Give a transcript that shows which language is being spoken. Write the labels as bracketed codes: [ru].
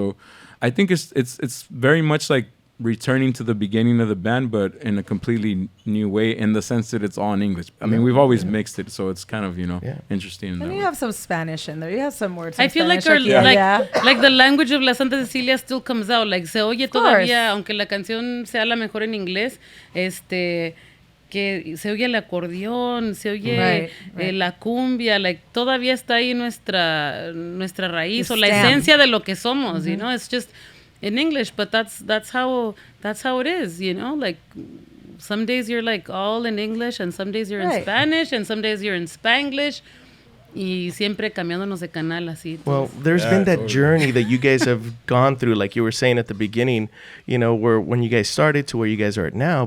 [en] So I think it's very much like returning to the beginning of the band, but in a completely new way, in the sense that it's all in English. I mean, we've always mixed it, so it's kind of, you know, interesting. And you have some Spanish in there. You have some words. I feel like like the language of La Santa Cecilia still comes out. [es] Like se oye todavía, aunque la canción sea la mejor en inglés, que se oye el acordeón, se oye la cumbia, like todavía está ahí nuestra raíz o la esencia de lo que somos, you know. [en] It's just in English, but that's how it is, you know. Like some days you're like all in English, and some days you're in Spanish, and some days you're in Spanglish, [es] y siempre cambiándonos de canal así. [en] Well, there's been that journey that you guys have gone through, like you were saying at the beginning, you know, where when you guys started to where you guys are at now.